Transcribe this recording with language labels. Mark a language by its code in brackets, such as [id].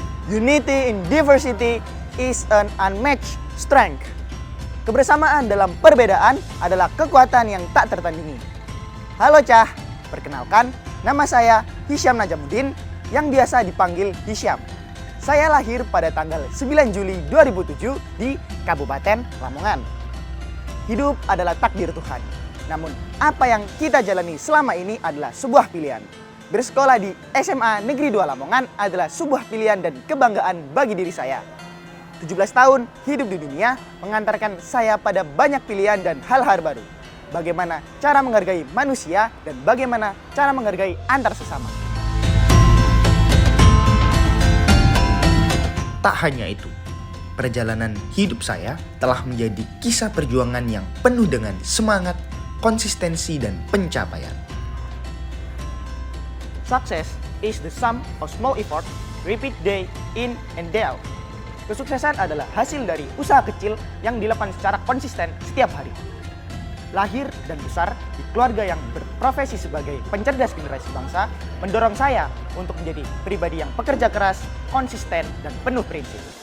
[en] Unity in diversity is an unmatched strength. [id] Kebersamaan dalam perbedaan adalah kekuatan yang tak tertandingi. Halo Cah, perkenalkan nama saya Hisyam Najamuddin yang biasa dipanggil Hisyam. Saya lahir pada tanggal 9 Juli 2007 di Kabupaten Lamongan. Hidup adalah takdir Tuhan. Namun, apa yang kita jalani selama ini adalah sebuah pilihan. Bersekolah di SMA Negeri 2 Lamongan adalah sebuah pilihan dan kebanggaan bagi diri saya. 17 tahun hidup di dunia mengantarkan saya pada banyak pilihan dan hal-hal baru. Bagaimana cara menghargai manusia dan bagaimana cara menghargai antar sesama. Tak hanya itu, perjalanan hidup saya telah menjadi kisah perjuangan yang penuh dengan semangat, konsistensi, dan pencapaian. [en] Success is the sum of small effort, repeat day in and day out. [id] Kesuksesan adalah hasil dari usaha kecil yang dilakukan secara konsisten setiap hari. Lahir dan besar di keluarga yang berprofesi sebagai pencerdas generasi bangsa mendorong saya untuk menjadi pribadi yang pekerja keras, konsisten, dan penuh prinsip.